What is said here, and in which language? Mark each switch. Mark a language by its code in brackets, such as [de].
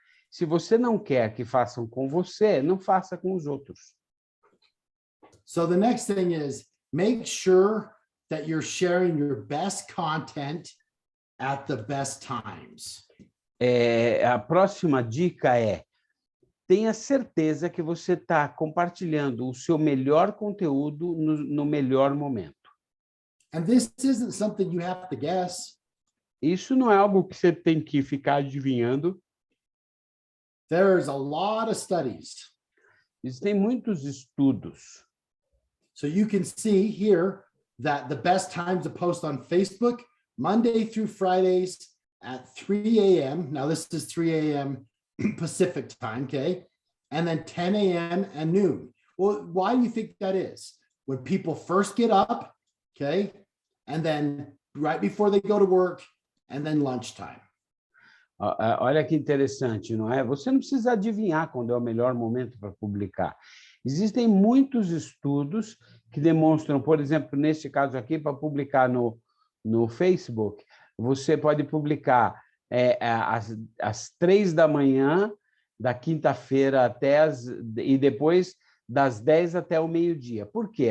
[pt] Se você não quer que façam com você, não faça com os outros. [en] So the next thing is make sure that you're sharing your best content at the best times. [pt] A próxima dica é: tenha certeza que você está compartilhando o seu melhor conteúdo no melhor momento. [en] And this isn't something you have to guess. [pt] Isso não é algo que você tem que ficar adivinhando. [en] There's a lot of studies. [pt] Existem muitos estudos. [en] So you can see here that the best times to post on Facebook, Monday through Fridays at 3 a.m. Now this is 3 a.m. Pacific time, okay? And then 10 a.m. and noon. Well, why do you think that is? When people first get up, okay? And then right before they go to work, and then lunchtime. [pt] Olha que interessante, não é? Você não precisa adivinhar quando é o melhor momento para publicar. Existem muitos estudos que demonstram, por exemplo, neste caso aqui, para publicar no Facebook, você pode publicar às 3 da manhã, da quinta-feira e depois das 10 até o meio-dia. Por quê?